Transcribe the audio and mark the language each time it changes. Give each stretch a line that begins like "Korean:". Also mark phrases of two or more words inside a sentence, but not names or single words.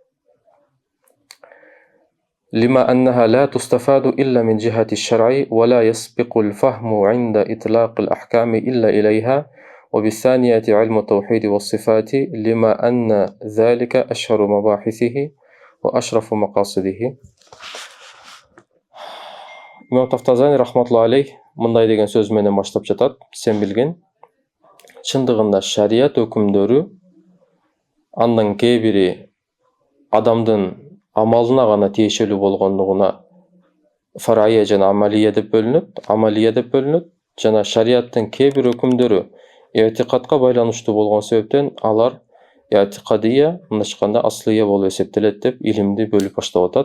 Arabic: لما أنها لا تستفاد إلا من جهة الشرع، ولا يسبق الفهم عند إطلاق الأحكام إلا إليها. وبالثانية علم التوحيد والصفات، لما أن ذلك أشهر مباحثه وأشرف مقاصده.
Kyrgyz: İmam Taftazani
Arabic: رحمة الله عليه
Kyrgyz: мындай деген сөз менен баштап жатат: сен билген, чындыгында шарият өкүмдөрү андан кээ бири адамдын амалына гана тиешелүү болгондугуна фарайя жана амалия деп бөлүнөт, жана шариаттын кээ бир өкүмдөрү этикадка байланыштуу болгон себептен алар этикадия, мындайча айтканда аслия болуп эсептелет деп илимди бөлүп баштап атат.